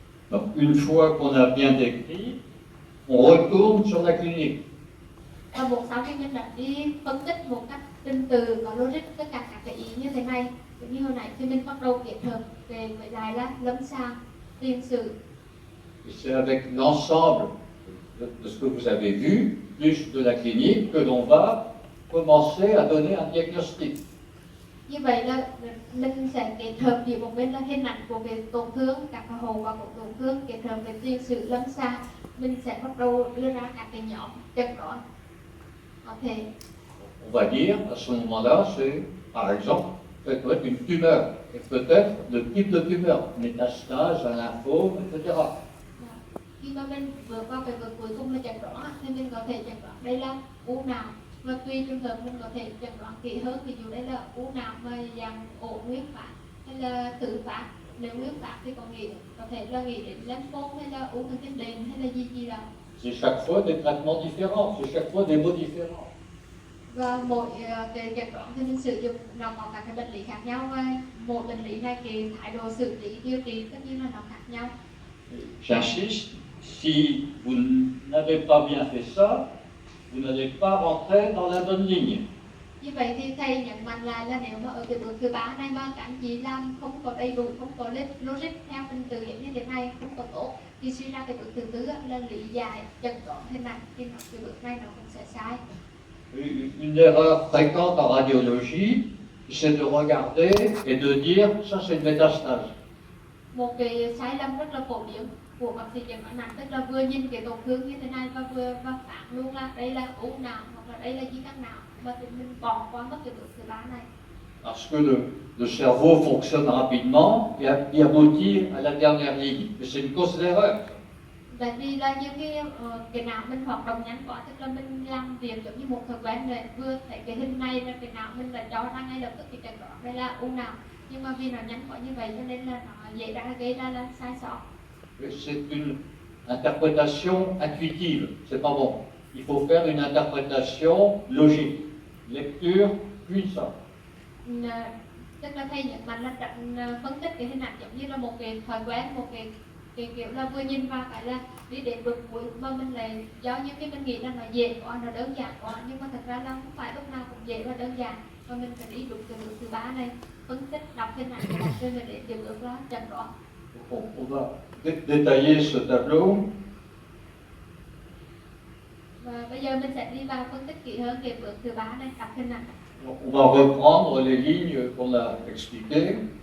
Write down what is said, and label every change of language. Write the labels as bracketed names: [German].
[French] Donc, une fois qu'on a bien décrit, on retourne sur la clinique. [Vietnamese] Và sau khi mình đã đi phân tích một cách trình tự, có logic tất cả các cái ý như thế này, giống như hồi nãy thì mình bắt đầu kết hợp về với lại là lâm sàng, tiền sử. [French] Et c'est avec l'ensemble de ce que vous avez vu, plus de la clinique, que l'on va commencer à donner un diagnostic. [Vietnamese] Như vậy là mình sẽ kết hợp giữa một bên là hình ảnh của cái tổn thương, các cái hậu quả của tổn thương, kết hợp với tiền sử lâm sàng, mình sẽ bắt đầu đưa ra các cái nhóm chẩn đoán có thể. [French] On va dire à ce moment-là, c'est par exemple, ça peut être une tumeur, et peut-être le type de tumeur, métastase, un lymphome, etc. [Vietnamese] Khi mà mình vượt qua cái bước cuối cùng là chẩn đoán thì mình có thể chẩn đoán đây là u não, và tùy trường hợp mình có thể chẩn đoán kỹ hơn, ví dụ đây là u não mà dạng ổ nguyên phát hay là tự phát. Nếu nguyên phát thì có thể là nghĩ đến lymphome hay là u thần kinh đệm hay là gì đó. [French] C'est chaque fois des traitements différents, c'est chaque fois des mots différents. [Vietnamese] Và mỗi cái chẩn đoán thì mình sử dụng nó có các cái bệnh lý khác nhau, và mỗi bệnh lý này cái thái độ xử lý điều trị tất nhiên là nó khác nhau. [French] J'insiste, si vous n'avez pas bien fait ça, vous n'allez pas rentrer dans la bonne ligne. [Vietnamese] Như vậy thì thầy nhấn mạnh lại là nếu mà ở cái bước thứ ba này mà các anh chị làm không có đầy đủ, không có logic theo trình tự như thế này, không có tốt, thì suy ra cái bước thứ tư là lý giải chẩn đoán thế này, thì cái bước này nó cũng sẽ sai. [French] Une erreur fréquente en radiologie, c'est de regarder et de dire ça c'est une métastase. [Vietnamese] Một cái sai lầm rất là phổ biến của bác sĩ chẩn đoán nặng, tức là vừa nhìn cái tổn thương như thế này và vừa phán luôn là đây là u não hoặc là đây là di căn não, mà thì mình bỏ qua mất cái bước thứ ba này. [French] Parce que le cerveau fonctionne rapidement et aboutit à la dernière ligne. Mais c'est une cause d'erreur. [Vietnamese] Tại vì là những cái não mình hoạt động nhanh quá, tức là mình làm việc giống như một thói quen rồi, vừa thấy cái hình này là cái não mình đã cho ra ngay lập tức cái chẩn đoán đây là u não, nhưng mà vì nó nhanh quá như vậy cho nên là nó dễ gây ra là sai sót. [French] C'est une interprétation intuitive, c'est pas bon. Il faut faire une interprétation logique, lecture puissante. [Vietnamese] Tức là thầy nhấn mạnh là phân tích cái hình ảnh giống như là một cái thói quen, một cái kiểu là vừa nhìn vào cái là đi đến bước cuối, mà mình lại do những cái mình nghĩ là nó dễ quá, nó đơn giản quá, nhưng mà thật ra là không phải lúc nào cũng dễ và đơn giản, và mình phải đi đúng cái bước thứ ba này, phân tích đọc hình ảnh của rồi mình để tiếp bước ra chẩn đoán. [French] On va détailler ce tableau. [Vietnamese] Và bây giờ mình sẽ đi vào phân tích kỹ hơn cái bước thứ ba này, đọc hình ảnh. [French] On va reprendre les lignes qu'on a expliquées.